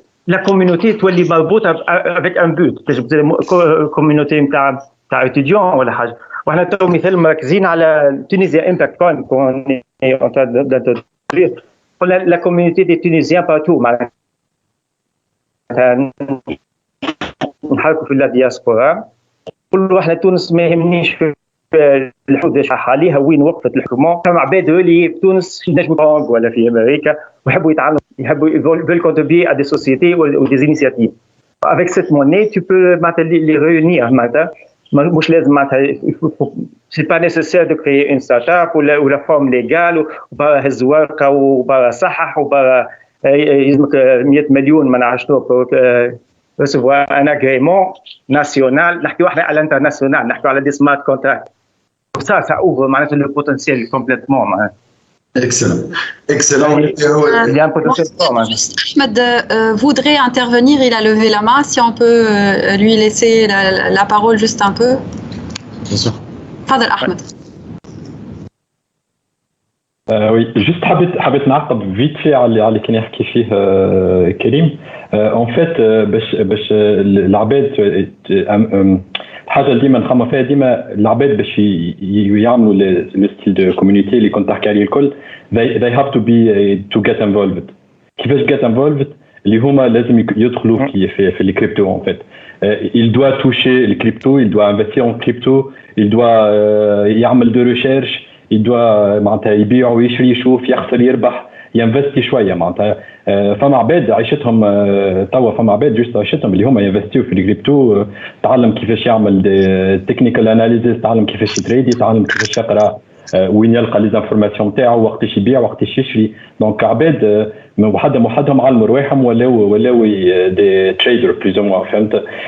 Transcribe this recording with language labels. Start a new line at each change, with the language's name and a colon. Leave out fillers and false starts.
French: La communauté
Arabic: تولي مربوطة
French: avec un but.
Arabic: communauté نتاع étudiants ولا حاجة. وإحنا تو مثال مركزين على
French: Tunisia Impact Fund qu'on est en train d'introduire pour la communauté des Tunisiens partout.
Arabic: نحركوا في الدياسبورا كل واحد تونس ما يهمنيش في الحدود حاليا وين وقفت الحكومه. فما عباد اللي في تونس ينجموا ولا في امريكا ويحبوا يتعاملوا
French: veulent contribuer à des sociétés ou des initiatives. Avec cette monnaie tu peux les réunir
Arabic: مش لازم
French: c'est pas nécessaire de créer une start-up ou la forme légale
Arabic: وبرا هز ورقه وبرا صحح وبرا يلزمك 100 مليون ما نعرفش
French: recevoir un agrément national.
Arabic: نحكيو احنا على الانترناسيونال نحكيو على دي سمارت كونتراكت.
French: ça ouvre معناتها le potentiel complètement. Excellent. Il y a un potentiel fort. Ahmed voudrait intervenir, il a levé la main. Si on peut lui laisser la parole juste un peu. Bien sûr. Fadel Ahmed. Oui, juste
Arabic: حبيت نعقب
French: vite fait
Arabic: على اللي كان يحكي فيه كريم.
French: En fait
Arabic: باش العباد الحاجه اللي ديما نخمم فيها ديما العباد باش يعملوا لو ستيل دو كوميونيتي اللي كنت تحكي عليه الكل
English: they have to be to get involved.
Arabic: كيفاش
English: get involved
Arabic: اللي هما لازم يدخلوا في
French: les crypto en fait. Il doit toucher les crypto, il doit investir en crypto, il doit يعمل de recherche, il doit
Arabic: معناتها يبيع ويشري يشوف يخسر يربح ينفستي شويه معناتها. فما عباد عيشتهم توا فما عباد جوست عيشتهم اللي هما ينفستيو في الكريبتو. تعلم كيفاش يعمل تكنيكال اناليزيس، تعلم كيفاش يتريدي، تعلم كيفاش يقرا وين يلقى لي زانفورماسيون نتاعو وقتاش يبيع وقتاش يشري. دونك عباد وحدهم علموا رواحهم ولاو دي تريدر بلوز او فهمت.